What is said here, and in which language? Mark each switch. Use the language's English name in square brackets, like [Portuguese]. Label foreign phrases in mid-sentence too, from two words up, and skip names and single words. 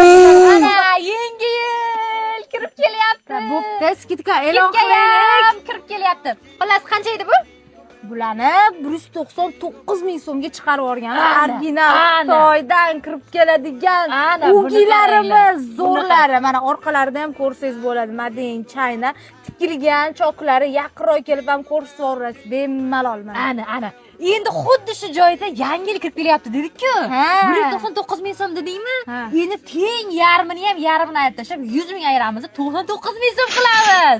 [Uzbek] Ana yangi yil kirib kelyapti. Bo'pti, skidka e'lon qilaylik. Kirib kelyapti. Xullas qancha edi bu? Bularni 199 ming so'mga chiqarib yuborgan. Original Xitoydan kirib keladigan ugilarimiz zo'rlari. Mana orqalarida ham ko'rsangiz bo'ladi. [English] Made in China [Uzbek] tikilgan choklari yaqinroq kelib ham ko'rsatib yuborasiz. Bemalol mana. Ana. Endi xuddi shu joyda yangi yil kirib kelyapti dedik-ku. 199 ming so'm dedingmi? Endi teng yarmini ham yarmini aytib tashlab 100 ming ayiramiz, 99 ming so'm qilamiz.